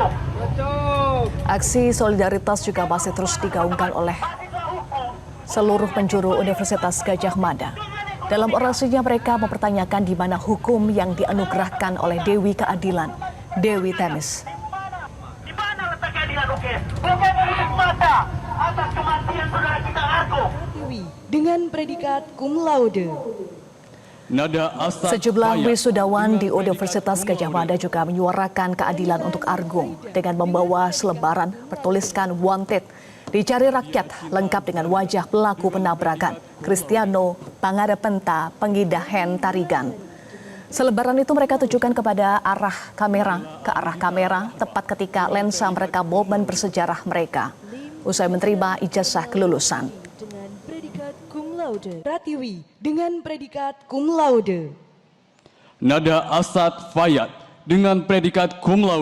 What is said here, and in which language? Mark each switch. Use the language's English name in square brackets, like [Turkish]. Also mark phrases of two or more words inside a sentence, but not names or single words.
[Indonesian] Aksi solidaritas juga masih terus digaungkan oleh seluruh penjuru Universitas Gadjah Mada. Dalam orasinya mereka mempertanyakan di mana hukum yang dianugerahkan oleh Dewi Keadilan, Dewi Themis. Di mana letak keadilan UGM? Bukan menutup mata atas kematian saudara kita Argo. Dengan predikat [Latin] cum laude. [Indonesian] Sejumlah wisudawan di Universitas Gadjah Mada juga menyuarakan keadilan untuk Argo dengan membawa selebaran bertuliskan "Wanted", dicari rakyat, lengkap dengan wajah pelaku penabrakan, Kristiano Pangarepenta Pengidahen Tarigan. Selebaran itu mereka tujukan ke arah kamera, tepat ketika lensa merekam momen bersejarah mereka usai menerima ijazah kelulusan. Dengan predikat [Latin] cum laude. [Indonesian] Pratiwi dengan predikat [Latin] cum laude. [Indonesian] Nada Asad Fayat dengan predikat [Latin] cum laude.